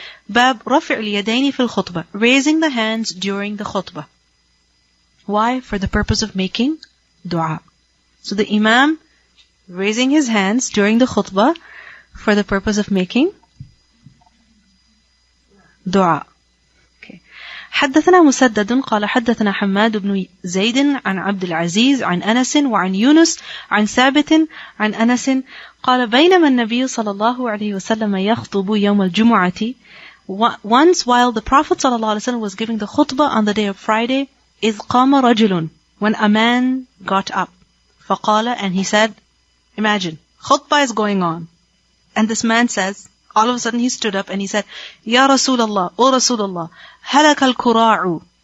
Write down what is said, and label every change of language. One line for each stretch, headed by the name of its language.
English: Bab
Arabic: رفع اليدين في الخطبة,
English: raising the hands during the khutbah. Why? For the purpose of making dua. So the Imam raising his hands during the khutbah for the purpose of making dua. Okay.
Arabic: حدثنا مسدد قال حدثنا حماد بن زيد عن عبد العزيز عن أنس وعن يونس عن ثابت عن أنس قال بينما النبي صلى الله عليه وسلم يخطب يوم الجمعة.
English: Once while the Prophet ﷺ was giving the khutbah on the day of Friday,
Arabic: إذ قام رجل,
English: when a man got up. فقال, and he said, imagine, khutbah is going on. And this man says, all of a sudden he stood up and he said, Ya Rasulullah, O Rasulullah,
Arabic: halaka al-kura'u.